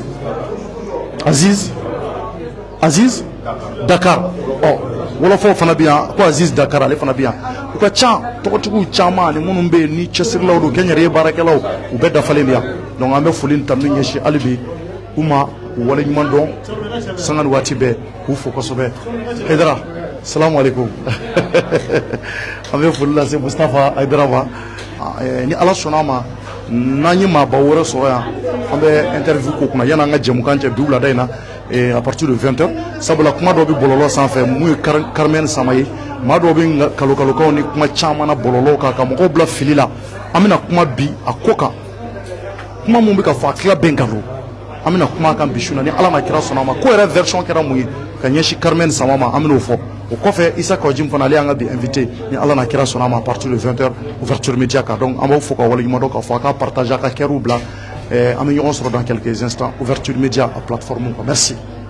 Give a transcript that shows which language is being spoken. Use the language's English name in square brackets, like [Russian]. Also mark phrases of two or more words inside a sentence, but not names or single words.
[Bambara] dɔn Aziz Dakar wolofaw fana bɛ yan ko Aziz Dakar ale fana bɛ yan u ka ca tɔgɔtigiw caman ani minnu bɛ yen ni cɛsirilaw don kɛnyɛrɛye baarakɛlaw u bɛɛ dafalen bɛ yan donc an bɛ foli ni tanuni ɲɛsin hali bi u ma u waleɲuman dɔn sanga ni waati bɛɛ k'u fo kosɛbɛ Haidara [Arabic] salamu alaikum [Bambara] an bɛ foli lase Mustafa Haidara ma ni ala sɔnna ma n'an ye maaba wɛrɛ sɔrɔ yan an bɛ interview k'o kunna yan'an ka jɛmukan cɛ bi wulada in na [French] à partir de 20h [Bambara] sabula kuma dɔ bɛ bɔlɔlɔ sanfɛ mun ye Carmen Sama ye maa dɔw bɛ kalokalokaw ni kuma caman na bɔlɔlɔw kan ka mɔgɔw bila fili la an bɛna kuma bi a ko kan kuma mun bɛ ka fɔ a tila bɛn kan don an bɛna kuma kan bi su na ni ala ma kira sɔnna ma ko yɛrɛ version kɛra mun ye ka ɲɛsin Carmen Sama ma an bɛn'o fɔ o kɔfɛ Isa Kawajim fana ale y'an ka bi invité ni ala na kira sɔnna ma [French] à partir de 20h ouverture média [Bambara] kan donc an b'aw fo ka waleɲuman dɔn k'a fɔ a ka partager a ka kɛr'u bila an bɛ ɲɔgɔn sɔrɔ [French] dans quelques instants ouverture média à plateforme quoi merci